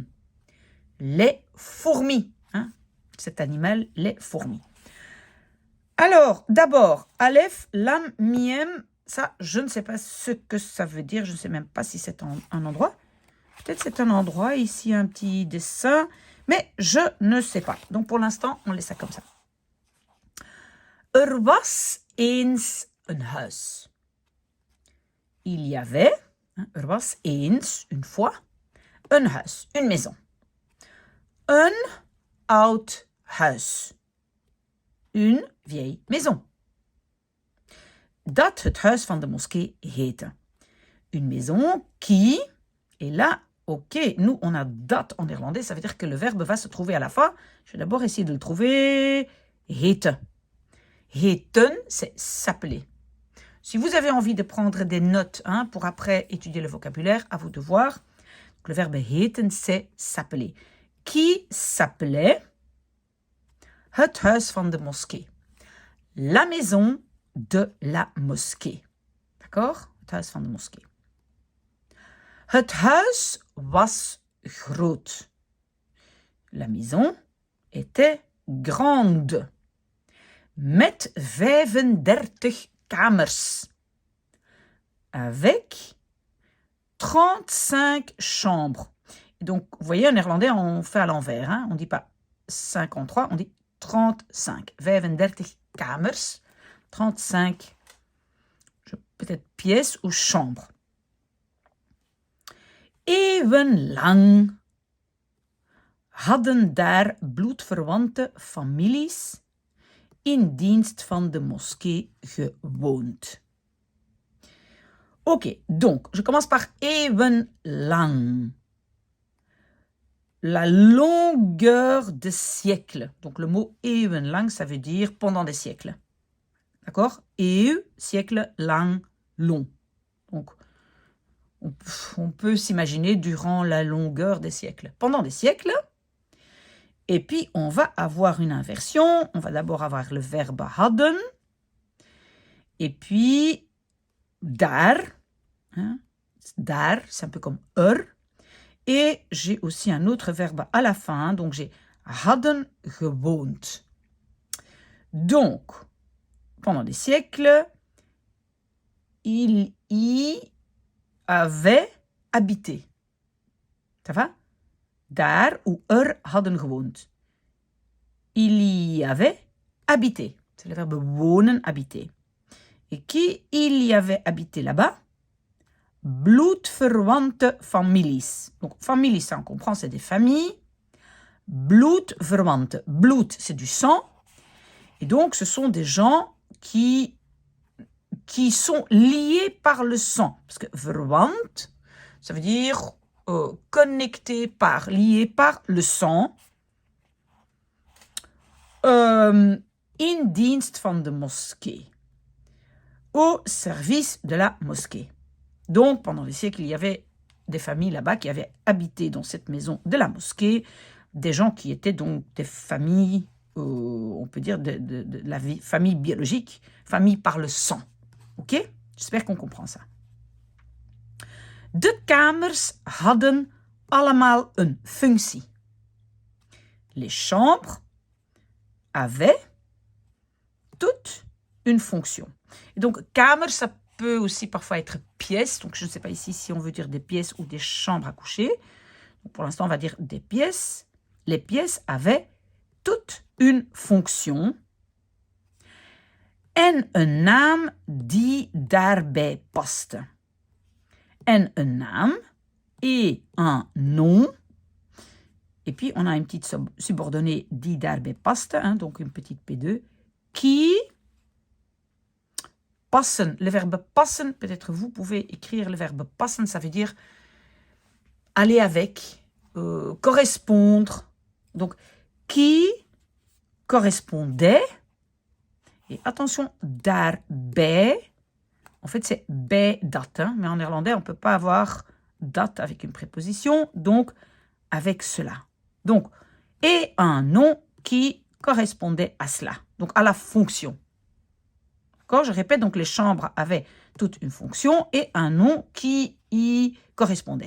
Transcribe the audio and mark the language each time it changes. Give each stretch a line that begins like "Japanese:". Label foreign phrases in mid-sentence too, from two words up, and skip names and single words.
French: Les fourmis, cet animal, les fourmis. Alors, d'abord, Aleph, Lam, Miem, ça, je ne sais pas ce que ça veut dire, je ne sais même pas si c'est un endroit. Peut-être c'est un endroit, ici un petit dessin, mais je ne sais pas. Donc pour l'instant, on laisse ça comme ça.
Dutch: Was eens een huis.
French: Il y avait,
Dutch: was eens,
French: une fois,
Dutch: een huis,
French: une maison.
Dutch: Een oud huis.
French: Une vieille maison.
Dutch: Dat het huis van de moskee heette.
French: Une maison qui, et là, ok, nous on a dat en néerlandais, ça veut dire que le verbe va se trouver à la fin. Je vais d'abord essayer de le trouver. Heette. Heeten, c'est s'appeler. Si vous avez envie de prendre des notes pour après étudier le vocabulaire, à vous de voir. Donc, le verbe heeten, c'est s'appeler. Qui s'appelait
Dutch: Het huis van de moskee.
French: La maison de la mosquée. D'accord?
Dutch: Het huis van de moskee. Het huis was groot.
French: La maison était grande.
Dutch: Met 35 kamers.
French: Avec 35 chambres. Donc, vous voyez, en néerlandais, on fait à l'envers. On ne dit pas 53, on dit 35. 35 kamers. 35, peut-être pièces ou chambres.
Dutch: Eeuwenlang hadden daar bloedverwante families in dienst van de moskee gewoond.
French: Ok, donc, je commence par eeuwenlang. La longueur de siècles. Donc, le mot eeuwenlang, ça veut dire pendant des siècles. D'accord? Eeuw, siècle, lang, long. Donc, on peut s'imaginer durant la longueur des siècles. Pendant des siècles. Et puis, on va avoir une inversion. On va d'abord avoir le verbe hadden. Et puis, daar. Daar, c'est un peu comme Et j'ai aussi un autre verbe à la fin. Donc, j'ai
Dutch: hadden gewoond.
French: Donc, pendant des siècles, il y avait habité. Ça va?
Dutch: Daar ou hadden gewoond.
French: Il y avait habité. C'est le verbe wonen, habiter. Et qui il y avait habité là-bas?
Dutch: Bloedverwante families.
French: Donc, families, ça on comprend, c'est des familles. Bloedverwante. Bloed, c'est du sang. Et donc, ce sont des gens qui qui sont liés par le sang. Parce que verwant, ça veut dire connecté par, lié par le sang.
Dutch: In dienst van de moskee.
French: Au service de la mosquée. Donc, pendant les siècles, il y avait des familles là-bas qui avaient habité dans cette maison de la mosquée, des gens qui étaient donc des familles, on peut dire, de la vie, famille biologique, famille par le sang. Ok? J'espère qu'on comprend ça.
Dutch: De kamers hadden allemaal een functie.
French: Les chambres avaient toutes une fonction. Et donc, kamer, ça peut aussi parfois être pièces. Donc, je ne sais pas ici si on veut dire des pièces ou des chambres à coucher. Donc, pour l'instant, on va dire des pièces. Les pièces avaient toute une fonction.
Dutch: En een naam die daarbij paste. En een naam
French: et un nom. Et puis, on a une petite subordonnée
Dutch: die daarbij paste,
French: hein, donc une petite P2, qui passen. Le verbe passen, peut-être vous pouvez écrire le verbe passen, ça veut dire aller avec, correspondre. Donc, qui correspondait, et attention, daarbij, en fait c'est
Dutch: bij dat,
French: hein, mais en néerlandais on ne peut pas avoir dat avec une préposition, donc avec cela. Donc, et un nom qui correspondait à cela, donc à la fonction. D'accord? Je répète, donc les chambres avaient toute une fonction et un nom qui y correspondait.